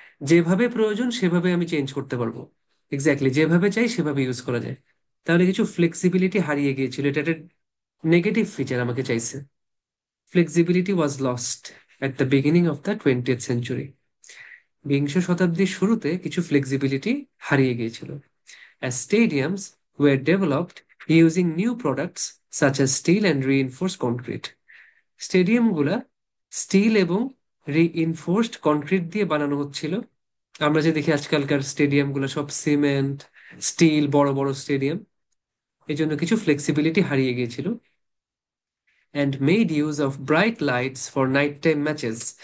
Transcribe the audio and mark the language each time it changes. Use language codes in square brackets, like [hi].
[bn] যেভাবে প্রয়োজন সেভাবে আমি চেঞ্জ করতে পারবো। এক্স্যাক্টলি যেভাবে চাই সেভাবে ইউজ করা যায়। তাহলে কিছু ফ্লেক্সিবিলিটি হারিয়ে গিয়েছিল, এটা একটা নেগেটিভ ফিচার আমাকে চাইছে। [en] Flexibility was lost at the beginning of the 20th century. [bn] বিংশ শতাব্দীর শুরুতে কিছু ফ্লেক্সিবিলিটি হারিয়ে গিয়েছিল। [en] As stadiums were developed using new products such as steel and reinforced concrete. [bn] স্টেডিয়ামগুলা still এবং রিইনফোর্সড কনক্রিট দিয়ে বানানো হচ্ছিল। আমরা যে দেখি আজকালকার স্টেডিয়ামগুলো সব সিমেন্ট, স্টিল, বড় বড় স্টেডিয়াম। এই জন্য কিছু ফ্লেক্সিবিলিটি হারিয়ে গিয়েছিল। [en] And made use of bright lights for night time matches.